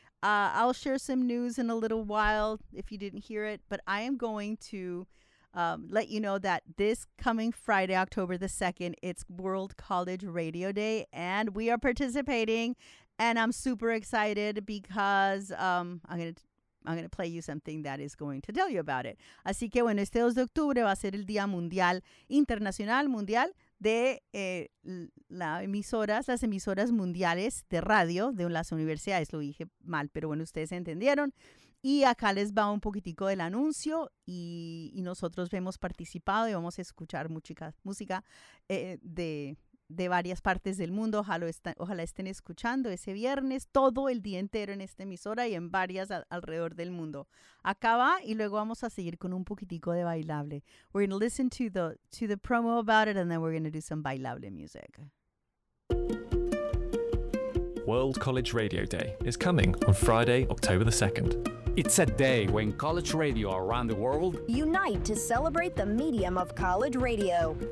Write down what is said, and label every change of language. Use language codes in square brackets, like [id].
[en] I'll share some news in a little while if you didn't hear it, but I am going to let you know that this coming Friday, October the 2nd, it's World College Radio Day, and we are participating, and I'm super excited because I'm going to play you something that is going to tell you about it. [es] Así que, bueno, este 2 de octubre va a ser el Día Mundial Internacional Mundial de las emisoras mundiales de radio de las universidades. Lo dije mal, pero bueno, ustedes entendieron. Y acá les va un poquitico del anuncio y nosotros hemos participado y vamos a escuchar música de varias partes del mundo. Ojalá estén escuchando ese viernes todo el día entero en esta emisora y en varias alrededor del mundo. Acá va y luego vamos a seguir con un poquitico de bailable. [en] We're going to listen to the promo about it and then we're going to do some bailable music. World College Radio Day is coming on Friday, October the 2nd. It's a day when college radio around the world unite to celebrate the medium of college radio.